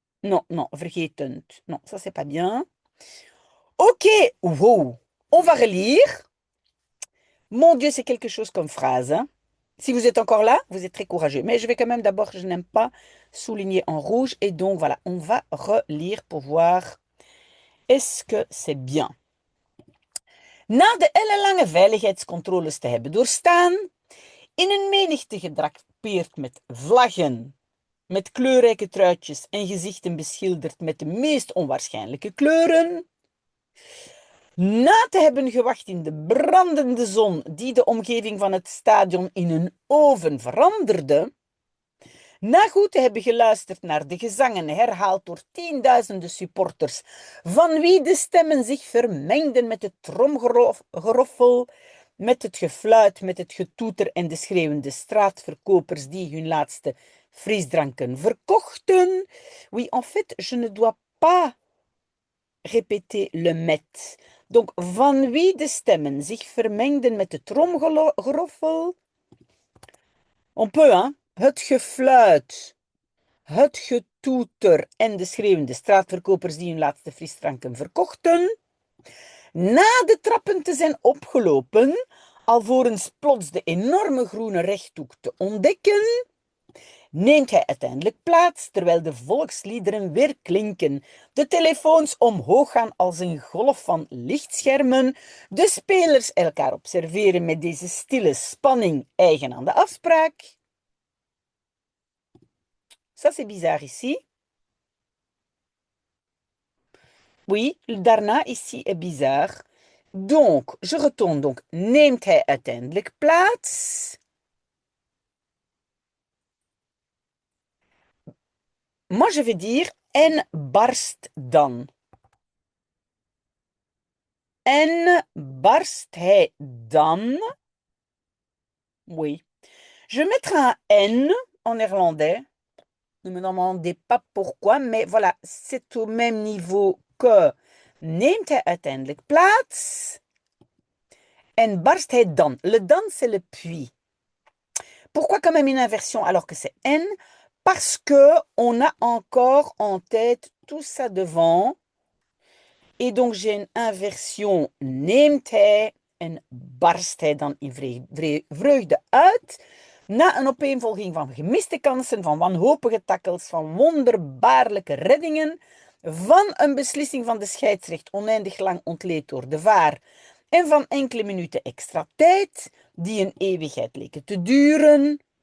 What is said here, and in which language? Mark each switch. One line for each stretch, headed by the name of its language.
French: Non, non, vergetend. Non, ça c'est pas bien. Ok, wow. On va relire. Mon Dieu, c'est quelque chose comme phrase, hein. Si vous êtes encore là, vous êtes très courageux. Mais je vais quand même d'abord, je n'aime pas souligner en rouge. Et donc voilà, on va relire pour voir est-ce que c'est bien.
Dutch: Na de ellenlange veiligheidscontroles te hebben doorstaan, in een menigte gedrapeerd met vlaggen, met kleurrijke truitjes en gezichten beschilderd met de meest onwaarschijnlijke kleuren, na te hebben gewacht in de brandende zon die de omgeving van het stadion in een oven veranderde, na goed te hebben geluisterd naar de gezangen herhaald door tienduizenden supporters, van wie de stemmen zich vermengden met het tromgeroffel, met het gefluit, met het getoeter en de schreeuwende straatverkopers die hun laatste frisdranken verkochten.
French: Oui, en fait, je ne dois pas répéter le met.
Dutch: Donc, van wie de stemmen zich vermengden met het tromgeroffel.
French: On peut, hein?
Dutch: Het gefluit, het getoeter en de schreeuwende straatverkopers die hun laatste frisdranken verkochten. Na de trappen te zijn opgelopen, alvorens plots de enorme groene rechthoek te ontdekken, neemt hij uiteindelijk plaats terwijl de volksliederen weer klinken, de telefoons omhoog gaan als een golf van lichtschermen, de spelers elkaar observeren met deze stille spanning eigen aan de afspraak.
French: Ça, c'est bizarre ici. Oui, daarna ici est bizarre. Donc, je retourne.
Dutch: Donc, neemt hij uiteindelijk plaats?
French: Moi, je vais dire
Dutch: en barst dan. En barst hij dan? Oui.
French: Je vais mettre un N en néerlandais. Ne me demandez pas pourquoi, mais voilà, c'est au même niveau que
Dutch: neemt hij uiteindelijk plaats? En barst hij dan?
French: Le dan, c'est le puis. Pourquoi quand même une inversion alors que c'est N? Parce qu'on a encore en tête tout ça devant. Et donc j'ai une inversion
Dutch: neemt hij en barst hij dan in vreugde uit. Na een opeenvolging van gemiste kansen, van wanhopige tackles, van wonderbaarlijke reddingen, van een beslissing van de scheidsrechter oneindig lang ontleed door de VAR en van enkele minuten extra tijd, die een eeuwigheid leken te duren.